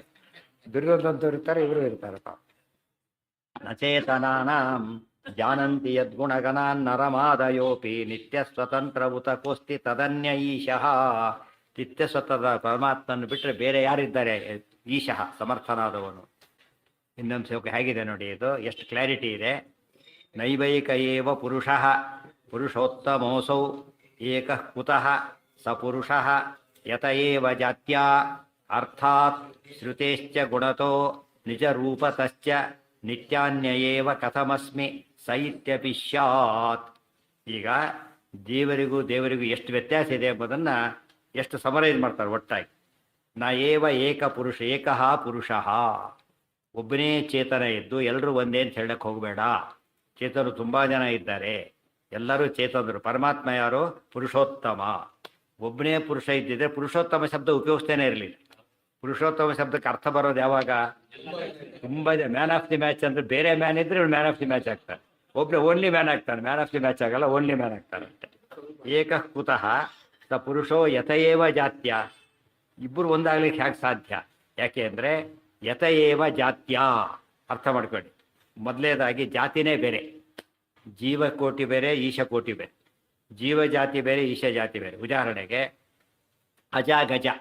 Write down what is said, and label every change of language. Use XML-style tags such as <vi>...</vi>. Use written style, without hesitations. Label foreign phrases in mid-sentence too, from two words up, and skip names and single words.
<kn>ದುರ್ಯೋಧನಂತವ್ರು ಇರ್ತಾರೆ, ಇವರು ಇರ್ತಾರೆ ಪಾಪ.</kn> <sa>ನಚೇತನಾನಾಂ ಜಾನಂತಿ ಯದ್ಗುಣಗಣಾನ್ ನರಮಾದಯೋಪಿ ನಿತ್ಯ ಸ್ವತಂತ್ರ ಉತ ಕೋಸ್ತಿ ತದನ್ಯ ಈಶಃ.</sa> <kn>ನಿತ್ಯ ಸ್ವತಂತ್ರ ಪರಮಾತ್ಮನ ಬಿಟ್ಟರೆ ಬೇರೆ ಯಾರಿದ್ದಾರೆ? ಈಶಃ, ಸಮರ್ಥನಾದವನು. ಇನ್ನೊಂದು ಶ್ಲೋಕ ಹೇಗಿದೆ ನೋಡಿ, ಇದು ಎಷ್ಟು ಕ್ಲಾರಿಟಿ ಇದೆ.</kn> <sa>ನೈವೈಕ ಏವ ಪುರುಷಃ ಪುರುಷೋತ್ತಮೋಸೌ ಏಕಃ ಕುತಃ ಸ ಪುರುಷಃ ಯತ ಏವ ಜಾತ್ಯಾ ಅರ್ಥಾತ್ ಶ್ರುತೇಶ್ಚ ಗುಣತೋ ನಿಜರೂಪತಶ್ಚ ನಿತ್ಯಾನ್ಯಯೇವ ಕಥಮಸ್ಮಿ ಸೈತ್ಯಪಿ ಸ್ಯಾತ್.</sa> <kn>ಈಗ ದೇವರಿಗೂ ಎಷ್ಟು ವ್ಯತ್ಯಾಸ ಇದೆ ಎಂಬುದನ್ನು ಎಷ್ಟು ಸಮರೈಸ್ ಮಾಡ್ತಾರೆ ಒಟ್ಟಾಗಿ.</kn> <sa>ನ ಏವ ಏಕ ಪುರುಷ ಏಕಃ ಪುರುಷಃ.</sa> <kn>ಒಬ್ಬನೇ ಚೇತನ ಇದ್ದು ಎಲ್ಲರೂ ಒಂದೇ ಅಂತ ಹೇಳಕ್ಕೆ ಹೋಗಬೇಡ. ಚೇತನರು ತುಂಬ ಜನ ಇದ್ದಾರೆ, ಎಲ್ಲರೂ ಚೇತನರು. ಪರಮಾತ್ಮ ಯಾರು? ಪುರುಷೋತ್ತಮ. ಒಬ್ಬನೇ ಪುರುಷ ಇದ್ದಿದ್ರೆ ಪುರುಷೋತ್ತಮ ಶಬ್ದ ಉಪಯೋಗಿಸ್ತೇನೆ ಇರಲಿಲ್ಲ. ಪುರುಷೋತ್ತಮ ಶಬ್ದಕ್ಕೆ ಅರ್ಥ ಬರೋದು ಯಾವಾಗ? ತುಂಬ</kn> <en>man of the match</en> <kn>ಅಂದರೆ ಬೇರೆ ಮ್ಯಾನ್ ಇದ್ರೆ ಇವನು</kn> <en>man of the match</en> <kn>ಆಗ್ತಾನೆ. ಒಬ್ಬನೇ</kn> <en>only man</en> <kn>ಆಗ್ತಾನೆ,</kn> <en>man of the match</en> <kn>ಆಗಲ್ಲ,</kn> <en>only man</en> <kn>ಆಗ್ತಾನಂತೆ.</kn> <sa>ಏಕಃ ಕುತಃ ಸ ಪುರುಷೋ ಯತಯೇವ ಜಾತ್ಯ.</sa> <kn>ಇಬ್ಬರು ಒಂದಾಗ್ಲಿಕ್ಕೆ ಹೇಗೆ ಸಾಧ್ಯ? ಯಾಕೆ ಅಂದರೆ</kn> <sa>ಯತಯೇವ ಜಾತ್ಯ.</sa> <kn>ಅರ್ಥ ಮಾಡ್ಕೊಳ್ಳಿ. ಮೊದಲನೇದಾಗಿ ಜಾತಿನೇ ಬೇರೆ, ಜೀವಕೋಟಿ ಬೇರೆ, ಈಶಕೋಟಿ ಬೇರೆ. ಜೀವ ಜಾತಿ ಬೇರೆ, ಈಶ ಜಾತಿ ಬೇರೆ. ಉದಾಹರಣೆಗೆ ಅಜಾಗಜ.</kn>